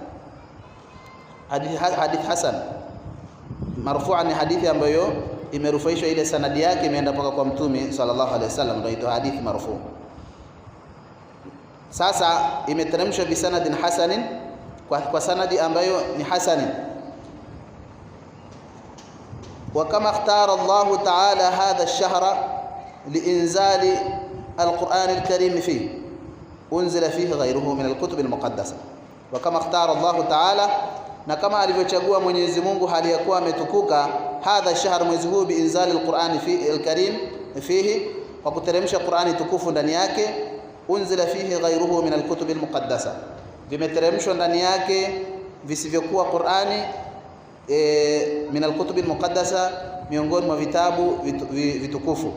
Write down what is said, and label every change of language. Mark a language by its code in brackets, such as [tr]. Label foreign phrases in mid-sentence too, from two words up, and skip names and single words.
[ar] حديث حسن مرفوعا [sw] ni hadithi ambayo imerufaishwa, ile sanadi yake imeenda mpaka kwa Mtume [ar] صلى الله عليه وسلم, [sw] ndio inaitwa hadithi marfu'. Sasa imeteremshwa [ar] بسند حسن, [sw] kwa sanadi ambayo ni hasanin. [ar] وكما اختار الله تعالى هذا الشهر لإنزال القرآن الكريم فيه أنزل فيه غيره من الكتب المقدسة. وكما اختار الله تعالى, [sw] na kama alivyochagua Mwenyezi Mungu hali ya kuwa ametukuka [ar] هذا الشهر, [sw] mwezi huu, [ar] بإنزال القرآن في الكريم فيه, [sw] kwa kuteremsha Qur'ani tukufu ndani yake. [ar] أنزل فيه غيره من الكتب المقدسة, [sw] vimeteremshwa ndani yake visivyokuwa Qur'ani [ar] من الكتب المقدسة, [sw] miongoni mwa vitabu vitukufu.